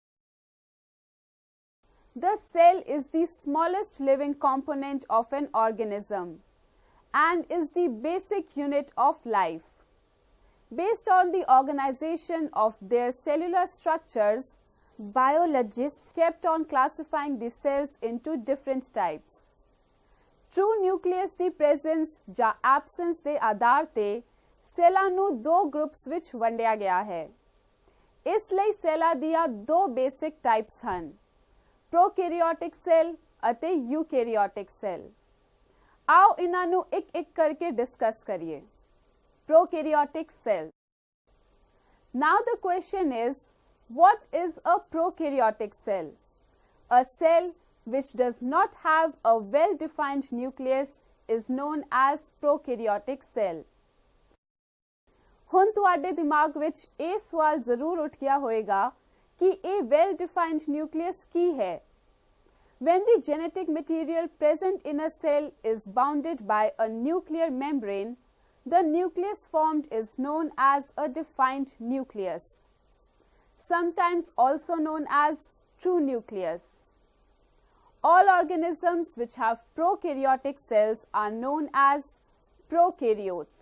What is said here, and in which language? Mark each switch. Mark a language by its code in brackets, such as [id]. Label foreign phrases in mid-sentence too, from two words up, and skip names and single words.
[en] The cell is the smallest living component of an organism and is the basic unit of life. Based on the organization of their cellular structures, biologists kept on classifying the cells into different types. True nucleus [pa] ਦੀ presence ਜਾਂ absence ਦੇ ਆਧਾਰ ਤੇ ਸੈੱਲਾਂ ਨੂੰ ਦੋ ਗਰੁੱਪਸ ਵਿੱਚ ਵੰਡਿਆ ਗਿਆ ਹੈ। ਇਸ ਲਈ ਸੈੱਲਾਂ ਦੀਆਂ ਦੋ [en] basic types [pa] ਹਨ, [en] prokaryotic cell [pa] ਅਤੇ [en] eukaryotic cell. [pa] ਆਓ ਇਹਨਾਂ ਨੂੰ ਇੱਕ-ਇੱਕ ਕਰਕੇ ਡਿਸਕਸ ਕਰੀਏ। [en] prokaryotic cell. Now the question is, what is a prokaryotic cell? A cell which does not have a well-defined nucleus is known as prokaryotic cell. [pa] ਹੁਣ ਤੁਹਾਡੇ ਦਿਮਾਗ ਵਿੱਚ ਇਹ ਸਵਾਲ ਜ਼ਰੂਰ ਉੱਠ ਗਿਆ ਹੋਵੇਗਾ ਕਿ ਇਹ [en] well-defined nucleus [pa] ਕੀ ਹੈ? [en] When the genetic material present in a cell is bounded by a nuclear membrane, the nucleus formed is known as a defined nucleus, sometimes also known as true nucleus. All organisms which have prokaryotic cells are known as prokaryotes.